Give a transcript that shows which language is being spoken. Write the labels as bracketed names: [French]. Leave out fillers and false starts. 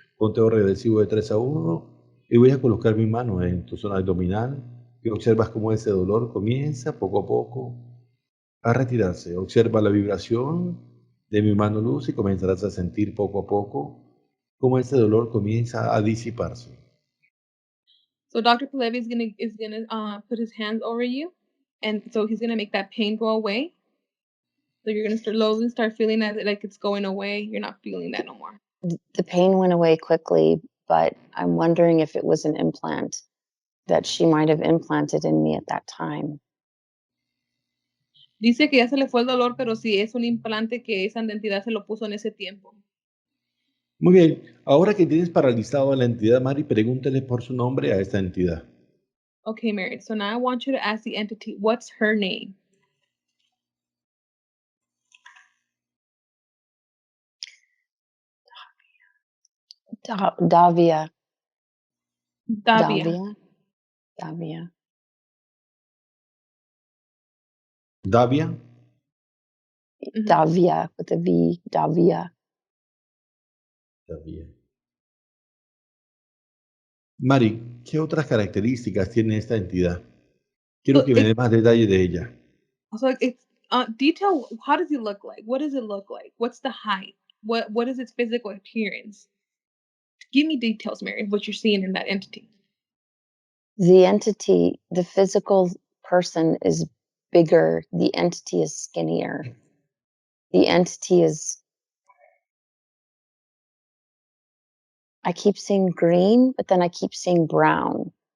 [Spanish] Conteo regresivo de 3 a 1 y voy a colocar mi mano en tu zona abdominal y observas cómo ese dolor comienza poco a poco a retirarse. Observa la vibración de mi mano Luz y comenzarás a sentir poco a poco cómo ese dolor comienza a disiparse. [English] So Dr. Palevi is gonna put his hands over you, and so he's gonna make that pain go away. So you're gonna slowly start feeling like it's going away. You're not feeling that no more. The pain went away quickly, but I'm wondering if it was an implant that she might have implanted in me at that time. [Spanish] Dice que ya se le fue el dolor, pero sí es un implante que esa entidad se lo puso en ese tiempo. Muy bien, ahora que tienes paralizado a la entidad, Mari, pregúntale por su nombre a esta entidad. [English] Okay, Mary. So now I want you to ask the entity, what's her name? Davia. Davia. Davia. Davia. Davia with a V. Davia. Davia. [Spanish] Mari, ¿qué otras características tiene esta entidad? Quiero que me dé más detalle de ella. [English] So it's detail. How does it look like? What does it look like? What's the height? What is its physical appearance? Give me details, Mary, of what you're seeing in that entity. The entity, the physical person is bigger. The entity is skinnier. The entity is, I keep seeing green, but then I keep seeing brown.